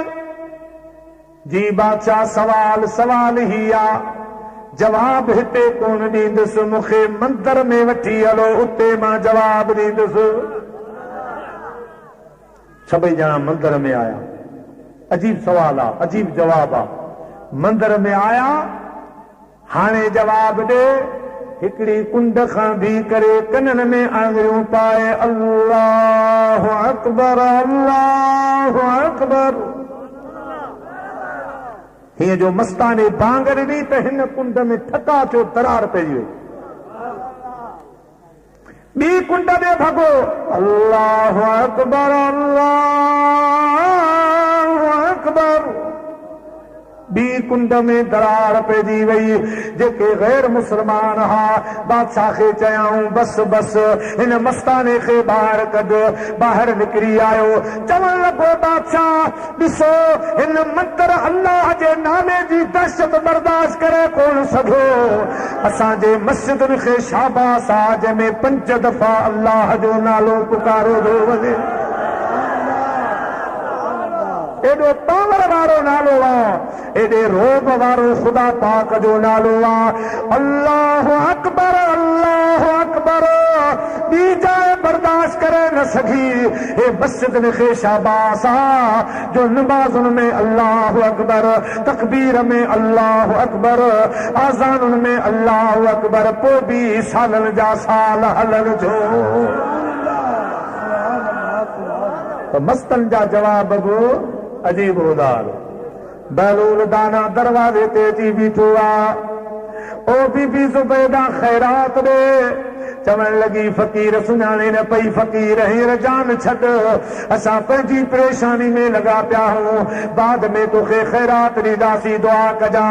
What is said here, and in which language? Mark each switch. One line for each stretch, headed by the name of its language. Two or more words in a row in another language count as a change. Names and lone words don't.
Sindhi: जी बादशाह सवाल ही आ, जवाब हिते कोन ॾींदुसि, मूंखे मंदर में वठी हलो, उते मां जवाब ॾींदुसि। सभई ॼणा मंदर में आया। अजीब सवाल आहे, अजीब जवाब आहे। मंदर में आया, हाणे जवाब ॾे। हिकिड़ी कुंड खां भी करे कननि में आङिरियूं पाए
Arabic: الله أكبر، الله أكبر.
Sindhi: हीअं जो मस्ताने बांग ॾिनी त हिन कुंड में ठका थियो, दरार पइजी वई। ॿी कुंड ॾे भॻो,
Arabic: الله أكبر، الله أكبر.
Sindhi: ॿी कुंड में दरार पइजी वई। जेके गैर मुस्लमान हा, बादशाह खे चयाऊं बस बस, हिन मस्ताने खे ॿाहिरि कढ। ॿाहिरि निकिरी आयो, चवण लॻो बादशाह ॾिसो, हिन मंदर अल्लाह जे नाले जी दहशत बर्दाश्त करे कोन सघो। असांजे मस्जिदुनि खे शाबाश आहे, जंहिंमें 5 दफ़ा अल्लाह जो नालो पुकारो थो वञे। एॾो पावर वारो नालो आहे, एॾे रोब वारो ख़ुदा पाक जो नालो आहे।
Arabic: الله أكبر، الله أكبر.
Sindhi: ॿी जाइ बर्दाश्त करे न सघी। हे मस्जिद खे शाबाश आहे, जो नमाज़ुनि में
Arabic: الله أكبر,
Sindhi: तकबीर में
Arabic: الله أكبر,
Sindhi: आज़ानुनि में
Arabic: الله أكبر,
Sindhi: पोइ बि सालनि जा साल हलनि जो। त मस्तनि जा जवाब बि अजीब उदार। बहलूल दाना दरवाजे ते अची बीठो आ। ओ बीबी ज़ुबैदा खैरात ॾे। चवण लगी फकीर सुञाणे न पई, फकीर हींअर जान छॾ, असां पंहिंजी परेशानी में लॻा पिया आहियूं, बाद में तोखे खैरात ॾींदासीं, दुआ कजां।